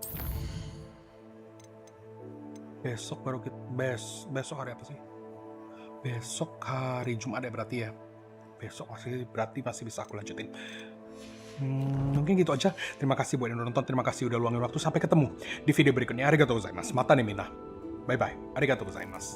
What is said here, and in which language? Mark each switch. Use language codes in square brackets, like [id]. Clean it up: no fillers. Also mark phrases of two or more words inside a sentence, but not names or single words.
[id] Besok baru kita besok hari apa sih? Besok hari Jumat ya berarti ya. Besok berarti masih bisa aku lanjutin. Mungkin gitu aja. Terima kasih buat yang udah nonton. Terima kasih udah luangin waktu. Sampai ketemu di video berikutnya. [ja] ありがとうございます。またねみんな. [en] Bye bye. [ja] ありがとうございます.